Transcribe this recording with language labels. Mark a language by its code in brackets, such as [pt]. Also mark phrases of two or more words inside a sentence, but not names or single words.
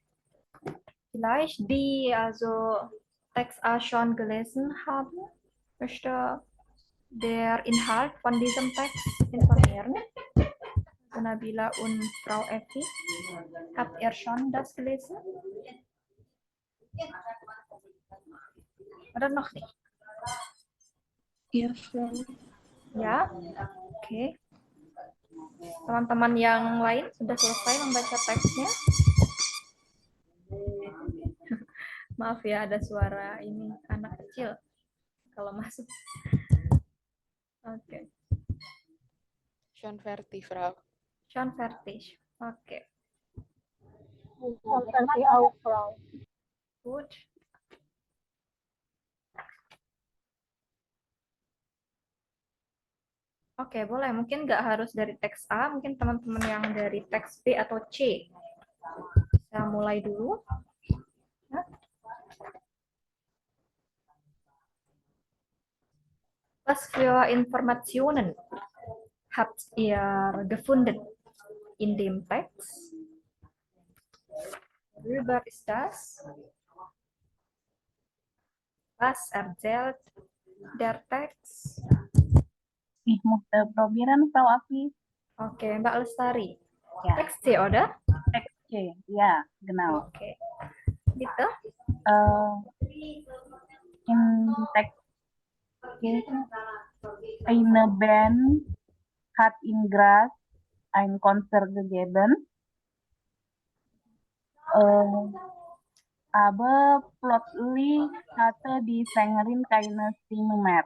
[de] Vielleicht die also Text A schon gelesen haben, möchte der Inhalt von diesem Text informieren. Nabila und Frau Effi, habt ihr schon das gelesen? Oder noch nicht? [id] Iya, Frau. Ya, oke. Teman-teman yang lain sudah selesai membaca teksnya? Maaf ya, ada suara ini anak kecil kalau masuk. Oke. [de] Schon fertig, Frau. Schon fertig. [id] Oke. [de] Versi auch, Frau. Gut. [id] Oke, boleh. Mungkin nggak harus dari teks A, mungkin teman-teman yang dari teks B atau C. Saya mulai dulu. Ya. [de] Was für Informationen habt ihr gefunden in dem Text? Worüber ist das? Was erzählt der Text? Ich musste probieren, Frau Afi. [id] Oke, Mbak Lestari. [de] Ja. Text C, oder? Text C, ja, genau. [id] Oke. Gitu? [de] In Text C, eine Band hat in Graz ein Konzert gegeben. Aber plötzlich hatte die Sängerin keine Stimme mehr.